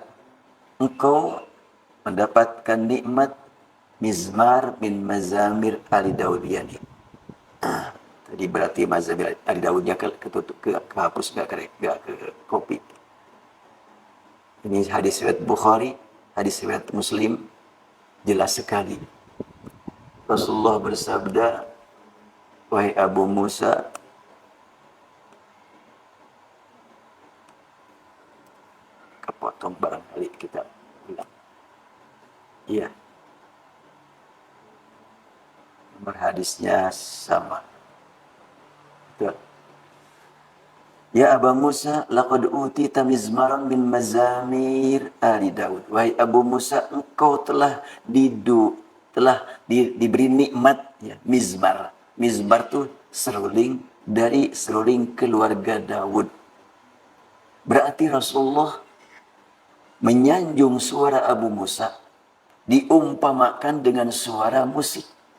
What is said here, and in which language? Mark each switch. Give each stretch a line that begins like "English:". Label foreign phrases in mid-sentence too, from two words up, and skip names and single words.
Indonesian: engkau mendapatkan nikmat
Arabic: mizmar min mazamir Ali Daud
Indonesian: yani. Tadi berarti mazamir Ali Daudnya kehapus, gak ke kopi. Ini hadis riwayat Bukhari, hadis riwayat Muslim, jelas sekali. Rasulullah bersabda, wahai Abu Musa, kepotong barangkali kita bilang. Iya. Nomor hadisnya sama. Betul.
Arabic: Ya Abu Musa, laqad utita mizmaran min mazamir Ali Daud.
Indonesian: Wahai Abu Musa, engkau telah diberi nikmat ya, mizmar. Mizmar itu seruling dari seruling keluarga Daud. Berarti Rasulullah menyanjung suara Abu Musa diumpamakan dengan suara musik.